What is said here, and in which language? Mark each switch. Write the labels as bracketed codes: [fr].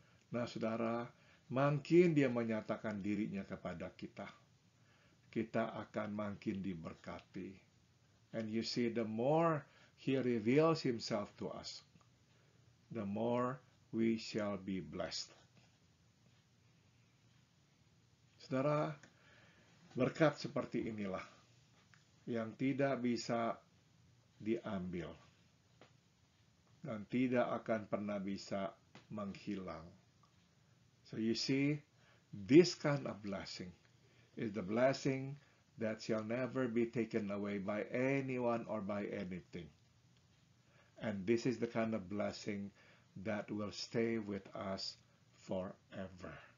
[id] Nah, saudara, makin Dia menyatakan dirinya kepada kita, kita akan makin diberkati. [en] And you see, the more He reveals Himself to us, the more we shall be blessed. [id] Saudara, berkat seperti inilah yang tidak bisa diambil dan tidak akan pernah bisa menghilang. [en] So you see, this kind of blessing is the blessing that shall never be taken away by anyone or by anything. And this is the kind of blessing that will stay with us forever.